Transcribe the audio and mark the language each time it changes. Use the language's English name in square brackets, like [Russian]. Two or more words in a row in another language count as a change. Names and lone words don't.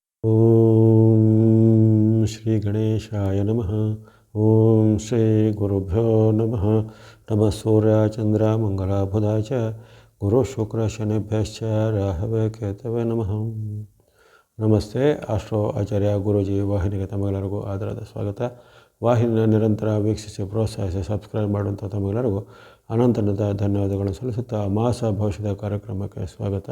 [Sanskrit] ಓಂ ಶ್ರೀ ಗಣೇಶಾಯ ನಮಃ. ಓಂ ಶ್ರೀ ಗುರುಭ್ಯೋ ನಮಃ. ನಮಃ ಸೂರ್ಯ ಚಂದ್ರ ಮಂಗಳ ಬುಧ ಚ ಗುರು ಶುಕ್ರ ಶನಿಭ್ಯಶ್ಚ ರಾಹವೇ ಕೇತವೇ ನಮಃ. [Kannada] ನಮಸ್ತೆ. ಆಸ್ಟ್ರೋ ಆಚಾರ್ಯ ಗುರೂಜಿ ವಾಹಿನಿಗೆ ತಮಗೆಲ್ಲರಿಗೂ ಆದರದ ಸ್ವಾಗತ. ವಾಹಿನಿಯ ನಿರಂತರ ವೀಕ್ಷಿಸಿ ಪ್ರೋತ್ಸಾಹಿಸಿ ಸಬ್ಸ್ಕ್ರೈಬ್ ಮಾಡುವಂಥ ತಮಗೆಲ್ಲರಿಗೂ ಅನಂತನದ ಧನ್ಯವಾದಗಳನ್ನು ಸಲ್ಲಿಸುತ್ತಾ ಮಾಸ ಭವಿಷ್ಯದ ಕಾರ್ಯಕ್ರಮಕ್ಕೆ ಸ್ವಾಗತ.